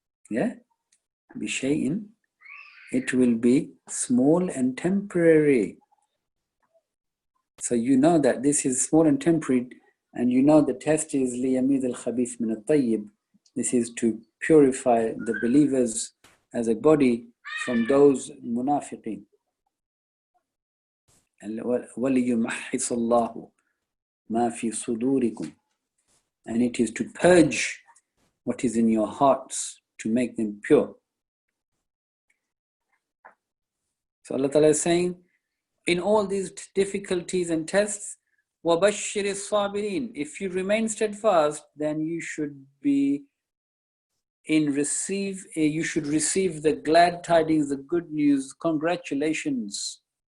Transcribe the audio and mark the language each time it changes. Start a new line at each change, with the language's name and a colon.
English: Yeah? Bishay'in, it will be small and temporary. So you know that this is small and temporary, and you know the test is
Arabic: liyamid al-khabith min al-tayyib.
English: This is to purify the believers as a body from those munafiqeen.
Arabic: And وَلِيُمَحِّصَ اللَّهُ مَا فِي صُدُورِكُمْ.
English: And it is to purge what is in your hearts, to make them pure. So Allah Ta'ala is saying, in all these difficulties and tests,
Arabic: وَبَشِّرِ الصَّابِرِينَ.
English: If you remain steadfast, then you should be you should receive the glad tidings, the good news, congratulations.